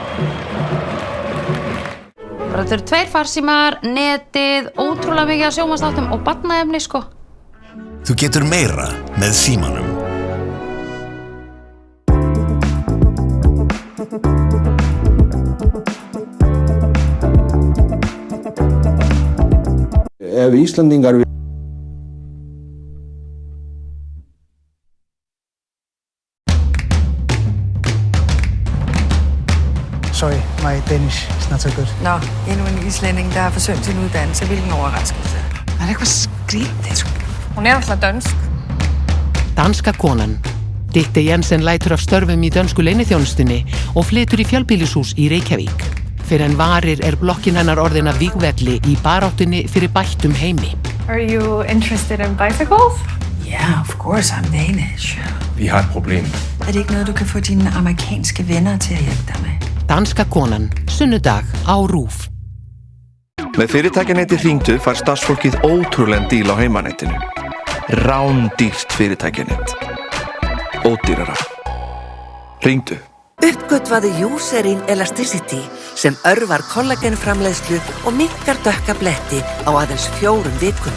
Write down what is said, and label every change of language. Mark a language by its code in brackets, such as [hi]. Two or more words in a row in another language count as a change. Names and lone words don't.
[is] Þetta eru 2 farsímar, netið, ótrúlega mikið af sjónvarpsþáttum og barnaefni, sko. Þú getur meira með símanum. Ef Íslendingar [en] Sorry, my Danish is not so good. [da] Nå, endnu en islænding, der har forsømt sin uddannelse. Hvilken overraskelse. [is] Það eitthvað skrítið, sko. Hún alltaf dönsk. Danska konan. Ditte Jensen lætur af störfum í dönsku leyniþjónustunni og flytur í fjölbýlishús í Reykjavík. Fyrir en varir blokkin hennar orðin af vígvelli í baráttunni fyrir bættum heimi. [en] Are you interested in bicycles? Yeah, of course, I'm Danish. [da] Vi har et problem. Er det ikke noget, du kan få dine amerikanske venner til at hjælpe dig med? [is] Danska konan, sunnudag á RÚV. Með fyrirtækjaneti Hringdu fær starfsfólkið ótrúlegan díl á heimanetinu. Rándýrt fyrirtækjanet. Ódýrara. Hringdu. Uppgötvaðu Eucerin Elasticity sem örvar kollagenframleiðslu og minnkar dökka bletti á aðeins 4 vikum.